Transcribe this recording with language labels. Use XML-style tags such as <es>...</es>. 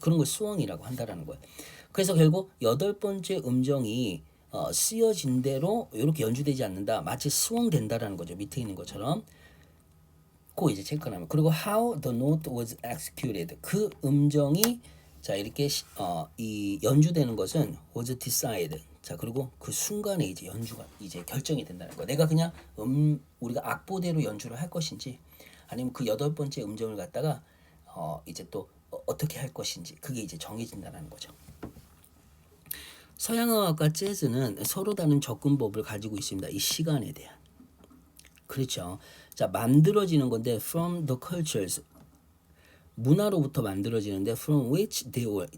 <ko>그런 걸 스윙이라고 한다라는 거예요. 그래서 결국 8번째 음정이 쓰여진 대로 이렇게 연주되지 않는다. 마치 스윙된다라는 거죠. 밑에 있는 것처럼. 그 이제 체크하면. 그리고</ko> <en>how the note was executed.</en> <ko>그 음정이 자 이렇게 이 연주되는 것은</ko> <en>was decided.</en> <ko>자, 그리고 그 순간에 이제 연주가 이제 결정이 된다는 거. 내가 그냥 우리가 악보대로 연주를 할 것인지 아니면 그 8번째 음정을 갖다가 이제 또 어떻게 할 것인지 그게 이제 정해진다는 거죠. 서양음악과 재즈는 서로 다른 접근법을 가지고 있습니다. 이 시간에 대한. 그렇죠. 자, 만들어지는 건데</ko> <en>from the cultures</en> <ko>문화로부터 만들어지는데</ko> <en>from which they were.</en>